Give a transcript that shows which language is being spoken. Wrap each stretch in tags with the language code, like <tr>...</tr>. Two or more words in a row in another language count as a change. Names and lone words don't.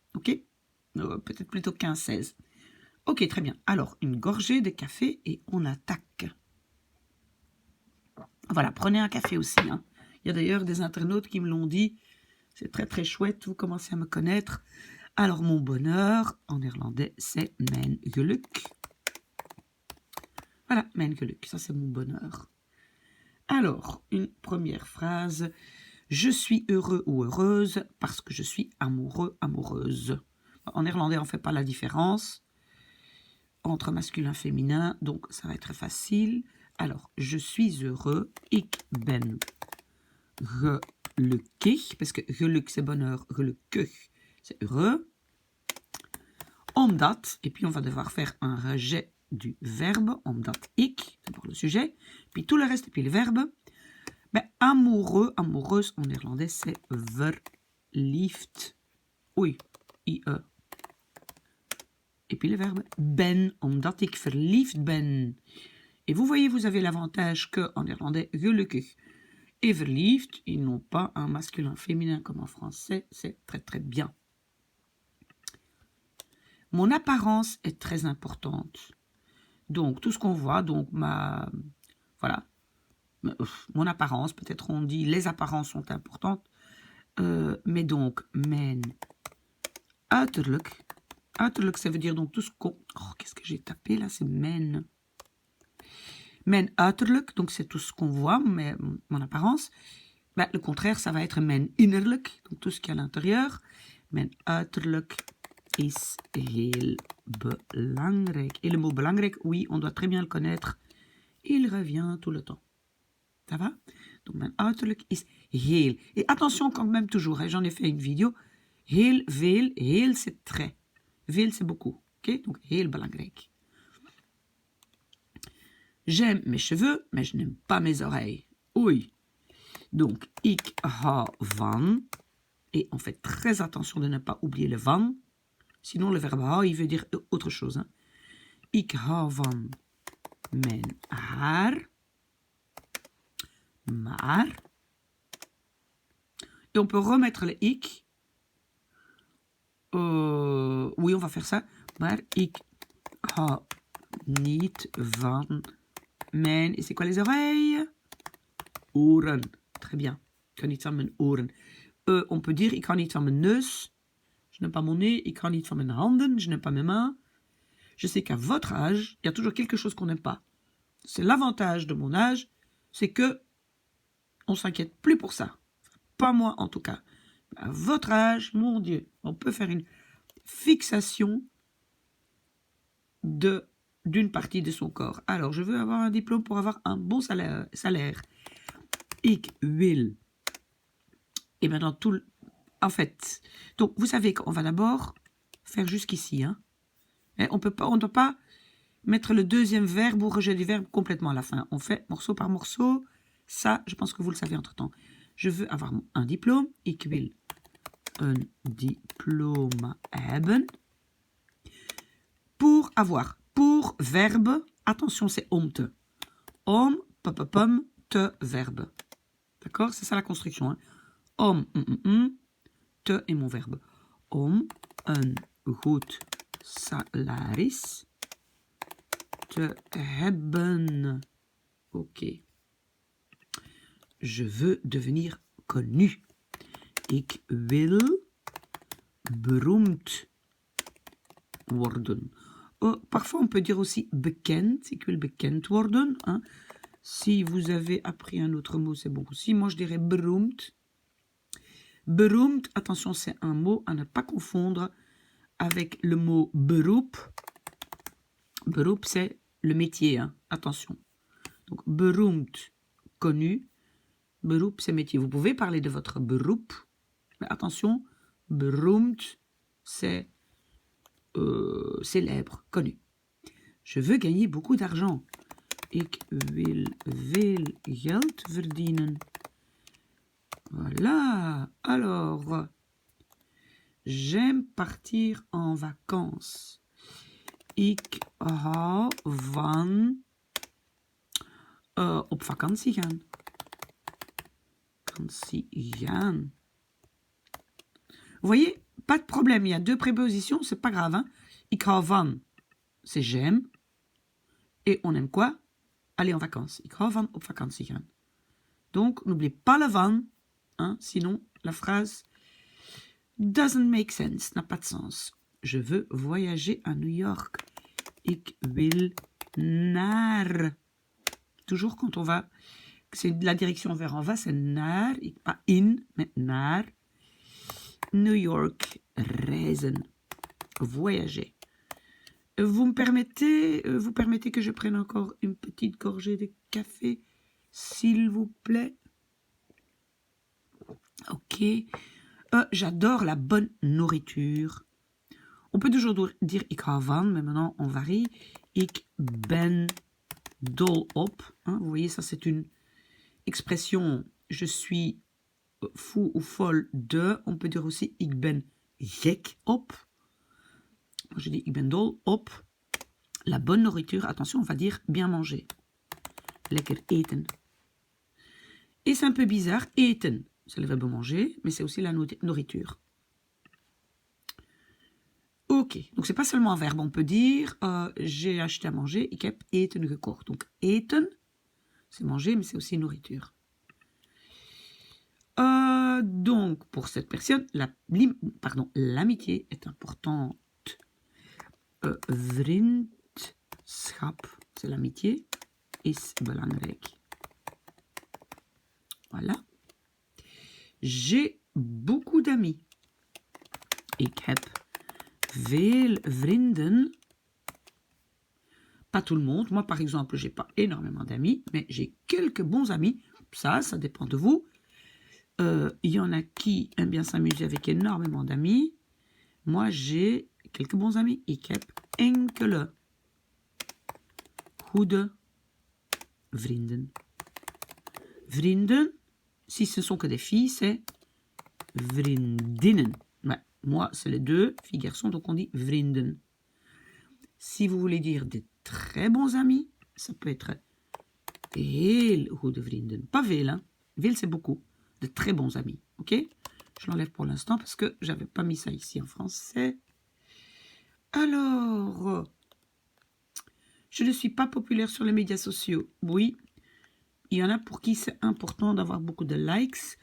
<fr>Ok, peut-être plutôt 15, 16. Ok, très bien. Alors, une gorgée de café et on attaque. Voilà, prenez un café aussi. Hein. Il y a d'ailleurs des internautes qui me l'ont dit. C'est très très chouette, vous commencez à me connaître. Alors, mon bonheur, en néerlandais, c'est</fr> <nl>mijn geluk. Voilà, mijn geluk,</nl> <fr>ça c'est mon bonheur. Alors, une première phrase. Je suis heureux ou heureuse parce que je suis amoureux, amoureuse. En néerlandais, on ne fait pas la différence entre masculin et féminin, donc ça va être très facile. Alors, je suis heureux,</fr> <nl>ik ben gelukkig,</nl> <fr>parce que geluk c'est bonheur, gelukkig c'est heureux. Omdat, et puis on va devoir faire un rejet du verbe,</fr> <nl>omdat ik,</nl> <fr>d'abord le sujet, puis tout le reste, et puis le verbe. Ben, amoureux, amoureuse en néerlandais c'est verliefd. Oei, ie. Et puis le verbe ben,</fr> <nl>omdat ik verliefd ben.</nl> <fr>Et vous voyez, vous avez l'avantage qu'en néerlandais, gelukkig et verliefd, ils n'ont pas un masculin féminin comme en français, c'est très très bien. Mon apparence est très importante. Donc, tout ce qu'on voit, donc voilà, mon apparence, peut-être on dit les apparences sont importantes, mais donc,</fr> <nl>mijn uiterlijk, uiterlijk,</nl> <fr>ça veut dire donc tout ce qu'on... Oh, qu'est-ce que j'ai tapé là, c'est mijn.</fr> <nl>Mijn uiterlijk,</nl> <fr>donc c'est tout ce qu'on voit, mais mon apparence. Ben, le contraire, ça va être</fr> <nl>mijn innerlijk,</nl> <fr>donc tout ce qui est à l'intérieur.</fr> <nl>Mijn uiterlijk is heel belangrijk.</nl> <fr>Et le mot belangrijk, oui, on doit très bien le connaître. Il revient tout le temps. Ça va? Donc,</fr> <nl>mijn uiterlijk is heel.</nl> <fr>Et attention quand même toujours, hein, j'en ai fait une vidéo.</fr> <nl>Heel, veel, heel</nl> <fr>c'est très. Veel c'est beaucoup. Ok? Donc,</fr> <nl>heel belangrijk.</nl> <fr>J'aime mes cheveux, mais je n'aime pas mes oreilles. Oui. Donc,</fr> <nl>ik hou van.</nl> <fr>Et on fait très attention de ne pas oublier le van. Sinon, le verbe hou, il veut dire autre chose. Hein.</fr> <nl>Ik hou van mijn haar. Maar.</nl> <fr>Et on peut remettre le ik. Oui, on va faire ça.</fr> <nl>Maar ik hou niet van mijn...</nl> <fr>Et c'est quoi les oreilles? Oren. Très bien.</fr> <nl>Ik hou niet van mijn oren.</nl> <fr>On peut dire</fr> <nl>ik hou niet van mijn neus.</nl> <fr>Je n'aime pas mon nez.</fr> <nl>Ik hou niet van mijn handen.</nl> <fr>Je n'aime pas mes mains. Je sais qu'à votre âge, il y a toujours quelque chose qu'on n'aime pas. C'est l'avantage de mon âge, c'est que on s'inquiète plus pour ça. Pas moi en tout cas. À votre âge, mon Dieu, on peut faire une fixation d'une partie de son corps. Alors, je veux avoir un diplôme pour avoir un bon salaire.</fr> <nl>Ik wil.</nl> <fr>Et maintenant, en fait, donc vous savez qu'on va d'abord faire jusqu'ici. Hein. On ne doit pas mettre le deuxième verbe ou rejet du verbe complètement à la fin. On fait morceau par morceau. Ça, je pense que vous le savez entre-temps. Je veux avoir un diplôme.</fr> <nl>Ik wil een diploma hebben.</nl> <fr>Pour avoir. Pour verbe. Attention, c'est</fr> <nl>om te.</nl> <fr>Om, pom, te, verbe. D'accord? C'est ça la construction. Hein?</fr> <nl>Om, te</nl> <fr>est mon verbe.</fr> <nl>Om een goed salaris te hebben.</nl> <fr>Ok. Je veux devenir connu.</fr> <nl>Ik wil beroemd worden.</nl> <fr>Parfois, on peut dire aussi bekend.</fr> <nl>Ik wil bekend worden.</nl> <fr>Hein. Si vous avez appris un autre mot, c'est bon aussi. Moi, je dirais beroemd. Beroemd, attention, c'est un mot à ne pas confondre avec le mot beroep. Beroep, c'est le métier, hein. Attention. Donc, beroemd, connu. Beroep, c'est métier. Vous pouvez parler de votre beroep, mais attention, beroemd, c'est célèbre, connu. Je veux gagner beaucoup d'argent.</fr> <nl>Ik wil veel geld verdienen.</nl> <fr>Voilà. Alors, j'aime partir en vacances.</fr> <nl>Ik hou van op vakantie gaan.</nl> <fr>Vous voyez, pas de problème. Il y a deux prépositions, c'est pas grave. Hein?</fr> <nl>Ik hou van,</nl> <fr>c'est j'aime. Et on aime quoi? Aller en vacances.</fr> <nl>Ik hou van op vakantie gaan.</nl> <fr>Donc, n'oubliez pas le van. Hein? Sinon, la phrase</fr> <en>doesn't make sense,</en> <fr>n'a pas de sens. Je veux voyager à New York.</fr> <nl>Ik wil naar.</nl> <fr>Toujours quand on va, c'est la direction vers on va, c'est naar, pas in, mais naar.</fr> <nl>New York, reizen,</nl> <fr>voyager. Vous permettez que je prenne encore une petite gorgée de café, s'il vous plaît. Ok. J'adore la bonne nourriture. On peut toujours dire</fr> <nl>ik hou van,</nl> <fr>mais maintenant on varie.</fr> <nl>Ik ben dol op.</nl> <fr>Hein, vous voyez, ça c'est une expression. Je suis fou ou folle de. On peut dire aussi</fr> <nl>ik ben gek op.</nl> <fr>Moi je dis</fr> <nl>ik ben dol op.</nl> <fr>La bonne nourriture, attention, on va dire bien manger.</fr> <nl>Lekker eten.</nl> <fr>Et c'est un peu bizarre, eten, c'est le verbe manger, mais c'est aussi la nourriture. Ok, donc c'est pas seulement un verbe, on peut dire j'ai acheté à manger,</fr> <nl>ik heb eten gekocht.</nl> <fr>Donc eten, c'est manger, mais c'est aussi nourriture. Donc pour cette personne, l'amitié est importante. Vriendschap, c'est l'amitié,</fr> <nl>is belangrijk.</nl> <fr>Voilà. J'ai beaucoup d'amis.</fr> <nl>Ik heb veel vrienden.</nl> <fr>Pas tout le monde. Moi, par exemple, j'ai pas énormément d'amis, mais j'ai quelques bons amis. Ça dépend de vous. Il y en a qui aiment bien s'amuser avec énormément d'amis. Moi, j'ai quelques bons amis.</fr> <nl>Ik heb enkele goede vrienden.</nl> <fr>Vrienden, si ce ne sont que des filles, c'est vriendinnen. Ouais, moi, c'est les deux, filles, garçons, donc on dit vrienden. Si vous voulez dire des très bons amis, ça peut être</fr> <nl>heel goede vrienden.</nl> <fr>Pas veel, hein. Veel, c'est beaucoup. De très bons amis, ok? Je l'enlève pour l'instant parce que j'avais pas mis ça ici en français. Alors, je ne suis pas populaire sur les médias sociaux. Oui, il y en a pour qui c'est important d'avoir beaucoup de likes.</fr>